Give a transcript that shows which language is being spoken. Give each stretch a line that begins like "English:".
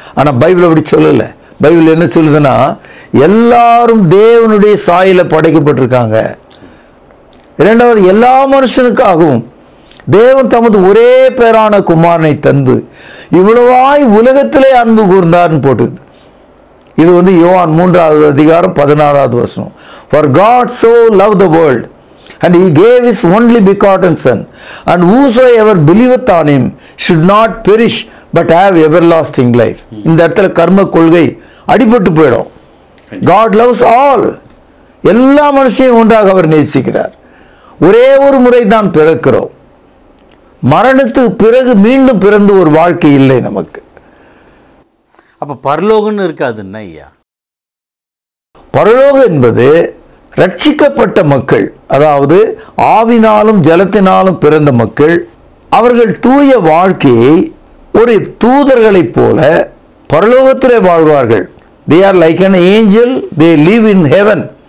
Tamil: ஆனா பைபிள் அப்படி சொல்லல. பைபிள் என்ன சொல்லுதுன்னா, எல்லாரும் தேவனுடைய சாயல படைக்கப்பட்டிருக்காங்க. இரண்டாவது, எல்லா மனுஷனுக்காகவும் தேவன் தமது ஒரே பேரான குமாரனை தந்து இவ்வளவாய் உலகத்திலே அன்பு கூர்ந்தார்னு போட்டுது. இது யோவான் 3வது அதிகாரம் 16வது வசனம்.
English: For God so loved the world and he gave his only begotten son, and whosoever believeth on him should not perish but have everlasting life.
Tamil: இந்த இடத்துல கர்ம கொள்கை அடிபட்டு போயிடும்.
English: God loves all.
Tamil: எல்லா மனுஷனையும் ஒன்றாக அவர் நேசிக்கிறார். ஒரே ஒரு முறை தான் பிறக்கிறோம். மரணத்துக்கு பிறகு மீண்டும் பிறந்து ஒரு வாழ்க்கை இல்லை நமக்கு. அப்ப பரலோகம்னு இருக்காதுன்னா ஐயா, பரலோகம் என்பது ரட்சிக்கப்பட்ட மக்கள், அதாவது ஆவினாலும் ஜலத்தினாலும் பிறந்த மக்கள். அவர்கள் தூய வாழ்க்கையை ஒரு தூதர்களைப் போல பரலோகத்திலே வாழ்வார்கள்.
English: they are like an angel, they live in heaven.